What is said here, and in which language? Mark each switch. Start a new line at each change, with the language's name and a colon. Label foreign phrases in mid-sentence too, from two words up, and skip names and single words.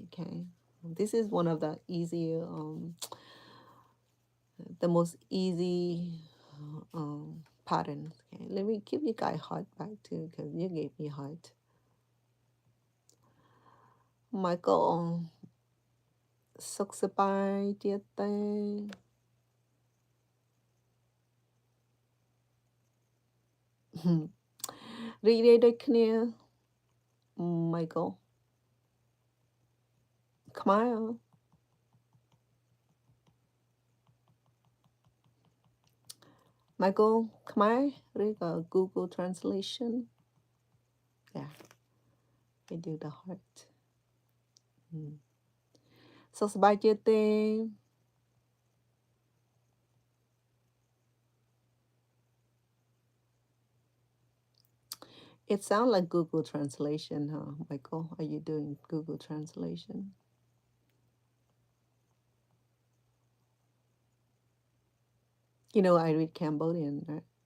English: Okay, this is one of the easier, the most easy patterns. Okay, let me give you guys heart back too, because you gave me heart. Michael,
Khmer: សុខសប្បាយទៀតទេរីករាយដូចគ្នា Michael ខ្មែរ Michael ខ្មែរឬក៏ Google Translation.
English: Yeah, we do the heart.
Khmer: សុខសប្បាយទៀតទេ
English: It sounds like Google Translation, huh, Michael? Are you doing Google Translation? You know, I read Cambodian, right?